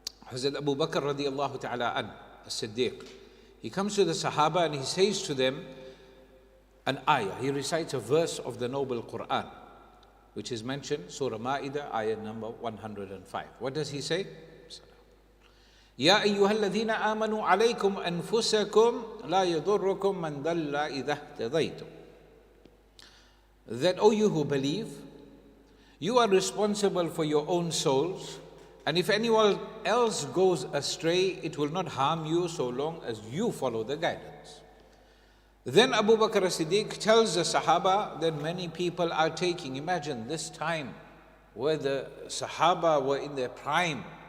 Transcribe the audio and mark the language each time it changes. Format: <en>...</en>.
<en>Hazrat Abu Bakr radiallahu ta'ala an, as-Siddiq, he comes to the Sahaba and he says to them an ayah. He recites a verse of the noble Quran, which is mentioned, Surah Ma'idah, ayah number 105. What does he say?</en> <ar>يا أيها الذين آمنوا عليكم أنفسكم لا يضركم من ضل إذا اهتديتم.</ar> <en>That, O you who believe, you are responsible for your own souls, and if anyone else goes astray, it will not harm you so long as you follow the guidance. Then Abu Bakr as-Siddiq tells the Sahaba that many people are taking, imagine this time where the Sahaba were in their prime.</en>